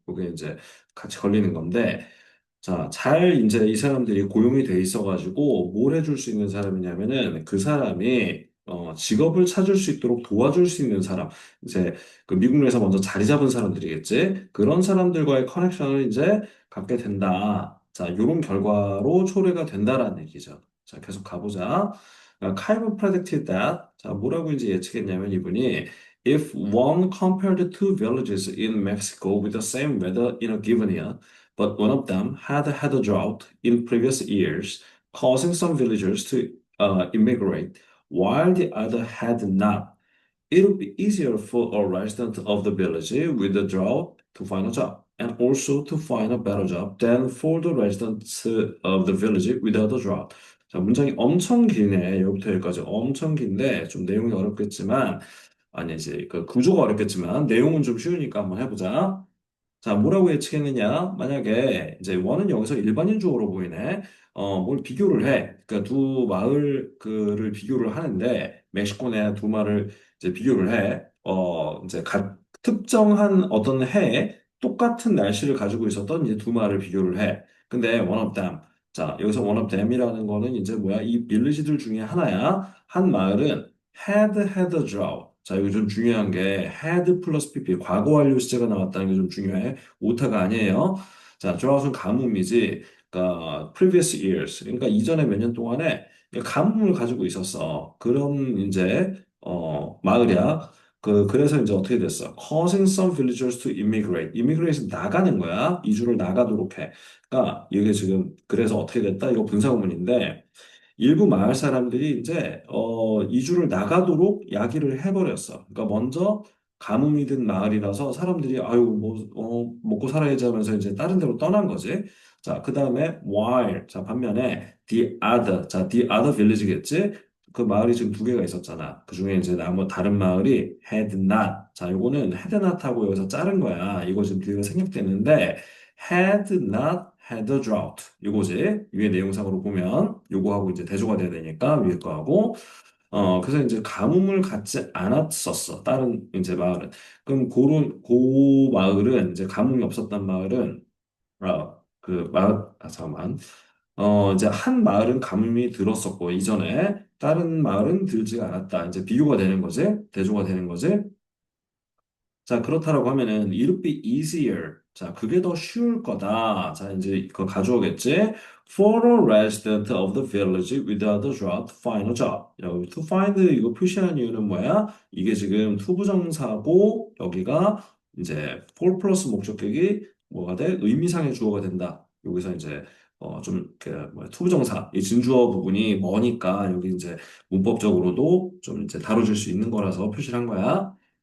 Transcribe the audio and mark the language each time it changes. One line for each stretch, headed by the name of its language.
Korean: 그게 이제 같이 걸리는 건데, 자, 잘 이제 이 사람들이 고용이 돼 있어가지고 뭘 해줄 수 있는 사람이냐면은 그 사람이 직업을 찾을 수 있도록 도와줄 수 있는 사람. 이제 그 미국 내에서 먼저 자리 잡은 사람들이겠지. 그런 사람들과의 커넥션을 이제 갖게 된다. 자, 이런 결과로 초래가 된다라는 얘기죠. 자, 계속 가보자.
English: 칼빈 predicted that.
Korean: 자, 뭐라고 이제 예측했냐면 이분이
English: if one compared two villages in Mexico with the same weather in a given year, but one of them had had a drought in previous years, causing some villagers to immigrate, while the other had not. It would be easier for a resident of the village with a drought to find a job, and also to find a better job than for the residents of the village without a drought.
Korean: 자, 문장이 엄청 기네. 여기부터 여기까지 엄청 긴데 좀 내용이 어렵겠지만 아니지 그 구조가 어렵겠지만 내용은 좀 쉬우니까 한번 해보자. 자, 뭐라고 예측했느냐? 만약에 이제 원은 여기서 일반인적으로 보이네. 뭘 비교를 해. 그러니까 두 마을 그를 비교를 하는데 멕시코 내 두 마을을 이제 비교를 해. 이제 특정한 어떤 해에 똑같은 날씨를 가지고 있었던 이제 두 마을을 비교를 해. 근데
English: one of them.
Korean: 자, 여기서 one of them이라는 거는 이제 뭐야? 이 빌리지들 중에 하나야. 한 마을은
English: had a drought.
Korean: 자, 이거 좀 중요한 게 had 플러스 pp 과거 완료 시제가 나왔다는 게 좀 중요해. 오타가 아니에요. 자, drought은 가뭄이지. 그러니까
English: previous years.
Korean: 그러니까 이전에 몇 년 동안에 가뭄을 가지고 있었어. 그런 이제 마을이야. 그래서 이제 어떻게 됐어?
English: Causing some villagers to immigrate.
Korean: immigrate은 나가는 거야. 이주를 나가도록 해. 그러니까 이게 지금 그래서 어떻게 됐다? 이거 분사구문인데 일부 마을 사람들이 이제 이주를 나가도록 야기를 해버렸어. 그러니까 먼저 가뭄이 든 마을이라서 사람들이 아유 뭐 먹고 살아야지 하면서 이제 다른 데로 떠난 거지. 자, 그다음에 while 자 반면에 the other 자 the other village겠지. 그 마을이 지금 두 개가 있었잖아. 그 중에 이제 나머 다른 마을이 had not. 자, 요거는 had not하고 여기서 자른 거야. 이거 지금 뒤에 생략되는데
English: had not had a drought.
Korean: 요거지. 위에 내용상으로 보면 요거하고 이제 대조가 돼야 되니까 위에 거하고 그래서 이제 가뭄을 갖지 않았었어. 다른 이제 마을은. 그럼 그 마을은 이제 가뭄이 없었던 마을은 그 마을 잠깐만. 이제 한 마을은 가뭄이 들었었고 이전에 다른 마을은 들지가 않았다. 이제 비교가 되는 거지. 대조가 되는 거지. 자, 그렇다라고 하면은
English: it'll be easier.
Korean: 자, 그게 더 쉬울 거다. 자, 이제 그거 가져오겠지?
English: For a resident of the village without a job to find a job.
Korean: 여기 to find 이거 표시한 이유는 뭐야? 이게 지금 투부정사고 여기가 이제 for 플러스 목적격이 뭐가 돼? 의미상의 주어가 된다. 여기서 이제 좀그 뭐야 투부정사 이 진주어 부분이 뭐니까 여기 이제 문법적으로도 좀 이제 다뤄질 수 있는 거라서 표시를 한 거야.